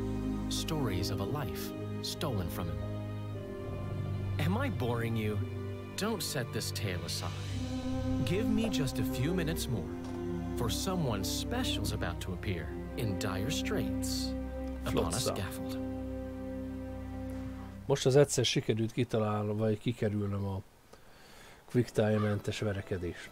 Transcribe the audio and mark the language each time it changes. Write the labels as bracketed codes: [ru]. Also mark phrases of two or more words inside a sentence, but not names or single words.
[en] Stories of a life stolen from him. Am I boring you? Don't set this tale aside. Give me just a few minutes more, for someone special's about to appear in dire straits upon a scaffold. [hu] Most az egyszer sikerült kitalálnom, vagy kikerülnöm a [en] quick time- [hu] mentes verekedést.